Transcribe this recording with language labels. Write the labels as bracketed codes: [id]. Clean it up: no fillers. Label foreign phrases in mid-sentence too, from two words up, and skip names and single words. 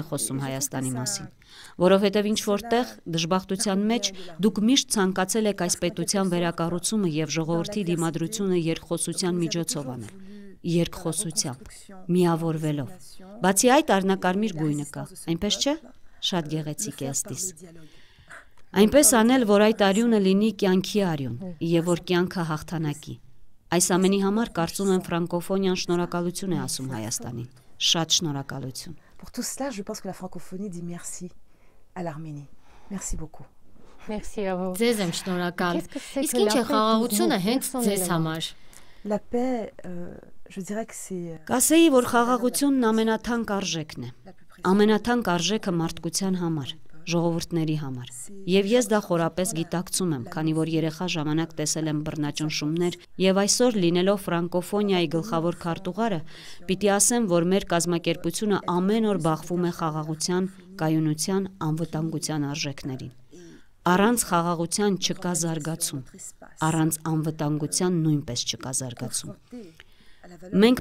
[hy] խոսում Հայաստանի մասին։ Որովհետև ինչ որտեղ դժբախտության մեջ դուք միշտ ցանկացել եք այս պետության վերակառուցումը եւ ժողովրդի դիմադրությունը երկխոսության միջոցով անել։ Երկխոսությամբ, միավորվելով։ Բացի այդ առնակարմիր գույնը կա, այնպես չէ՞։ Շատ գեղեցիկ է ըստիս։ Այնպես անել, որ այդ արյունը լինի կյանքի արյուն եւ որ կյանքը հաղթանակի։ Այս ամենի համար կարծում եմ ֆրանկոֆոնիան շնորհակալություն է ասում Հայաստանին։ Շատ շնորհակալություն։ [fr] Pour tout cela, je pense que la francophonie dit merci à l'Arménie. Merci beaucoup. Merci à vous. [hy] Ձեզ եմ շնորհակալ։ Իսկ ինչ է խաղաղությունը հենց ձեզ համար։ [fr] La paix, je dirais que c'est [hy] Կասեի, որ խաղաղությունն ամենաթանկ արժեքն է։ Ամենաթանկ արժեքը մարդկության համար, ժողովուրդների համար։ Եվ ես դա խորապես գիտակցում եմ, քանի որ երեխա ժամանակ տեսել եմ բռնաճնշումներ, եւ այսօր լինելով ֆրանկոֆոնիայի գլխավոր քարտուղարը, պիտի ասեմ, որ մեր կազմակերպությունը ամեն օր բախվում է խաղաղության, կայունության, անվտանգության արժեքներին։ Առանց խաղաղության չկա զարգացում, առանց անվտանգության նույնպես չկա զարգացում։ Մենք